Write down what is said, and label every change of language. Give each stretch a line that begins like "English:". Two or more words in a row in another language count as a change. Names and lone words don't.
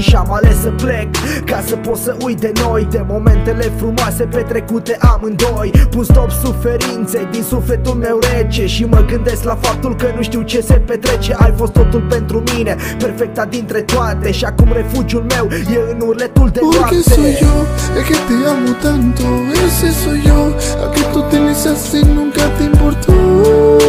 Romanian: Și-am ales să plec ca să pot să uit de noi, de momentele frumoase petrecute amândoi. Pun stop suferinței din sufletul meu rece și mă gândesc la faptul că nu știu ce se petrece. Ai fost totul pentru mine, perfecta dintre toate, și acum refugiul meu e în urletul de noapte.
Spanish: Porque soy yo, es que te amo tanto, ese soy yo, al que tú tienes así nunca te importó.